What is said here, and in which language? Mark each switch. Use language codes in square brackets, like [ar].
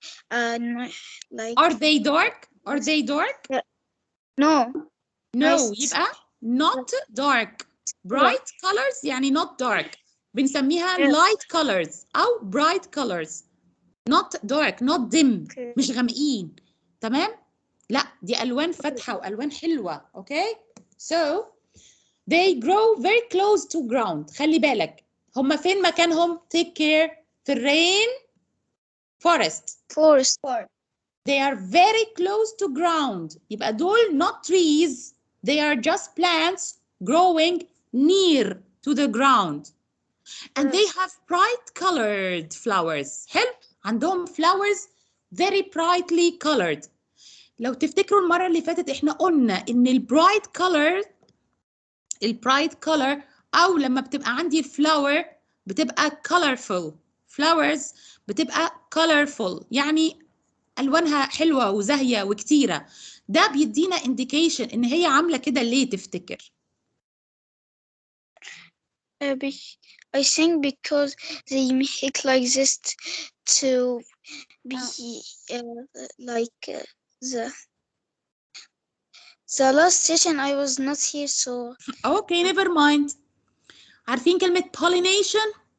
[en] Are they dark? Are they dark? no يبقى not dark. Bright colors يعني not dark. بنسميها light colors أو bright colors. Not dark, not dim. [ar] مش غامقين. تمام؟ لا دي ألوان فاتحة وألوان حلوة. [en] Okay? So they grow very close to ground. [ar] خلي بالك هم فين مكانهم؟ [en] Take care. [ar] في الرين forest. [en] They are very close to ground. [ar] يبقى دول [en] not trees. They are just plants growing near to the ground. and they have bright colored flowers. [ar] حلو، عندهم [en] flowers very brightly colored. [ar] لو تفتكروا المرة اللي فاتت احنا قلنا ان البرايت color او لما بتبقى عندي الفلاور بتبقى colorful. flowers بتبقى colorful يعني الوانها حلوة وزاهية وكتيرة. ده بيدينا indication ان هي عاملة كده ليه تفتكر؟ [en] I think because they make like this to be like the last session I was not here, so Okay, never mind. [ar] عارفين كلمة pollination؟